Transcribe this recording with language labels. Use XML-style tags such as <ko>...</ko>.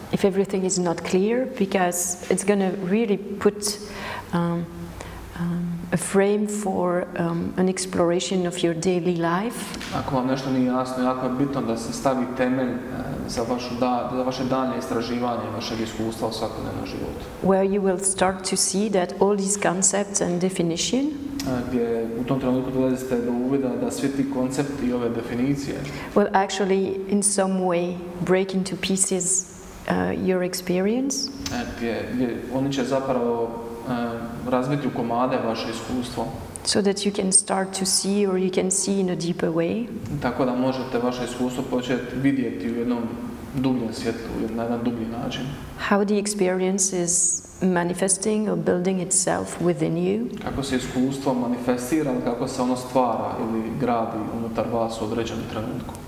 <en>If everything is not clear, because it's going to really put a frame for an exploration of your daily life.</en> <hr>Ako vam nešto nije jasno, jako je bitno da se stavi temelj za vaše daljnje istraživanje, vašeg iskustva u svakodnevnom životu.</hr> <en>Where you will start to see that all these concepts and definition</en> <hr>gdje u tom trenutku dolazite do uvida da svi ti koncepti i ove definicije</hr> <en>will actually in some way break into pieces your experience.</en> <hr>Gdje oni će zapravo razbiti u komade vaše iskustvo.</hr> <en>So that you can start to see, or you can see in a deeper way.</en> <hr>Tako da možete vaše iskustvo početi vidjeti u jednom dubljem svjetlu, na jedan dublji način.</hr> <en>How the experience is manifesting or building itself within you.</en> <hr>Kako se iskustvo manifestira, kako se ono stvara ili gradi unutar vas u određenom trenutku.</hr>